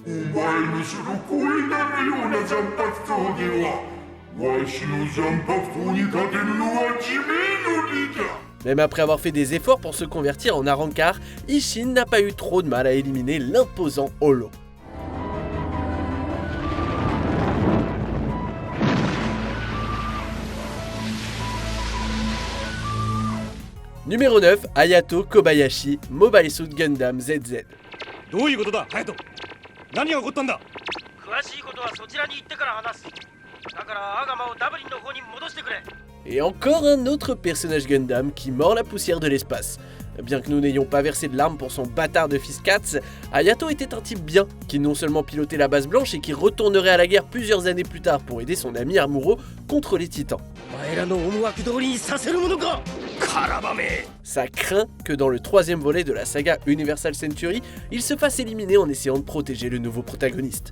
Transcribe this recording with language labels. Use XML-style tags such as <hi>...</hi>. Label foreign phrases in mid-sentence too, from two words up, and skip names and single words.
<fr>Même après avoir fait des efforts pour se convertir en Arrancar, Isshin n'a pas eu trop de mal à éliminer l'imposant Holo. Numéro 9, Hayato Kobayashi, Mobile Suit Gundam ZZ.</fr> <ja>どういうことだ、ハヤト。何が起こったんだ。詳しいことはそちらに行ってから話す。だからアガマをダブリンの方に戻してくれ。</ja> <fr>Et encore un autre personnage Gundam qui mord la poussière de l'espace. Bien que nous n'ayons pas versé de larmes pour son bâtard de fils Katz, Hayato était un type bien, qui non seulement pilotait la base blanche et qui retournerait à la guerre plusieurs années plus tard pour aider son ami Amuro contre les titans. Ça craint que dans le troisième volet de la saga Universal Century, il se fasse éliminer en essayant de protéger le nouveau protagoniste.</fr>